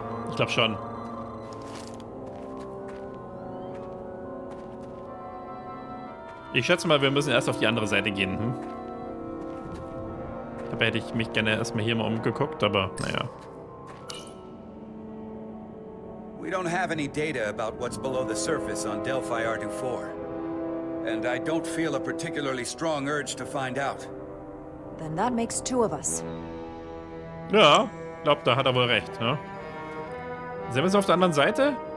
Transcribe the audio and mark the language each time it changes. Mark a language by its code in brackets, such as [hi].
[de] Ich glaube schon. Ich schätze mal, wir müssen erst auf die andere Seite gehen. Dabei hätte ich mich gerne erstmal hier mal umgeguckt, aber naja. [en] We don't have any data about what's below the surface on Delphi R24. And I don't feel a particularly strong urge to find out. Then that makes two of us. [de] Ja, ich glaube, da hat er wohl recht, ne? Sind wir jetzt auf der anderen Seite?